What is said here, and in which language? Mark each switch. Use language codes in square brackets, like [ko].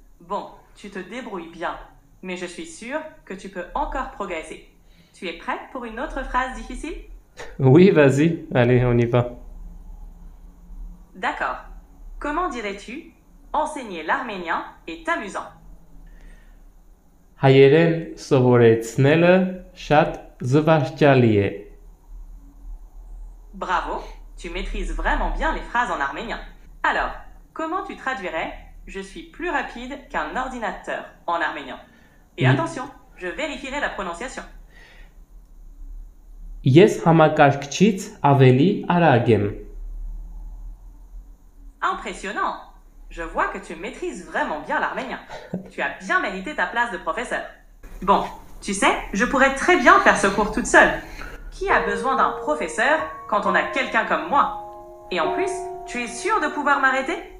[fr] Bon, tu te débrouilles bien, mais je suis sûre que tu peux encore progresser. Tu es prête pour une autre phrase difficile? Oui, vas-y, allez, on y va. D'accord. Comment dirais-tu « enseigner l'arménien est amusant » [hy] Հայերեն սովորեցնելը շատ զվարճալի է. [fr] Bravo, tu maîtrises vraiment bien les phrases en arménien. Alors, comment tu traduirais « je suis plus rapide qu'un ordinateur » en arménien? Et attention, je vérifierai la prononciation. [hy] Ես համակարգչից ավելի արագ եմ. [fr] Impressionnant! Je vois que tu maîtrises vraiment bien l'arménien. Tu as bien mérité ta place de professeur. Bon, tu sais, je pourrais très bien faire ce cours toute seule. Qui a besoin d'un professeur quand on a quelqu'un comme moi? Et en plus, tu es sûr de pouvoir m'arrêter?